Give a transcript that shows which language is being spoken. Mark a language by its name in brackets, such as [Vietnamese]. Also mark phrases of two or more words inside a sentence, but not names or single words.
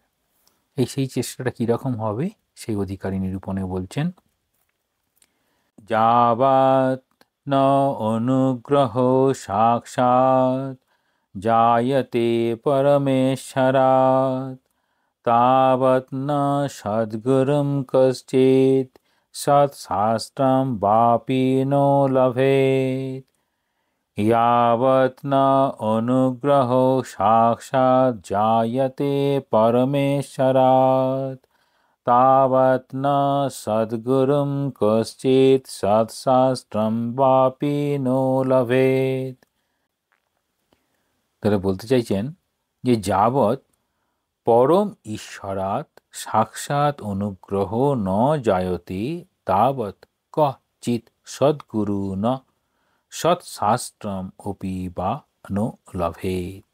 [Bangla] সেই চেষ্টাটা কীরকম হবে সেই অধিকারী নিরূপণে বলছেন, [Sanskrit] যাবৎ ন অনুগ্রহ সাক্ষাৎ জায়তে পরমেশ্বরাৎ, তাবৎ ন সদ্গুরুম কশ্চিৎ সৎশাস্ত্রম বাপি নো লভেৎ। यावत् न अनुग्रहो साक्षात् जायते परमेश्वरात् तावत् न सद्गुरुं कश्चित् सत्शास्त्रं वापि नो लभेत्। [Bangla] তারা বলতে চাইছেন যে [Sanskrit] যাবৎ পরম ঈশ্বরাৎ সাক্ষাৎ অনুগ্রহ ন জায়তে তাবৎ কচিৎ সদ্গুরু ন সৎশাস্ত্রম অপি বা নো লভেত।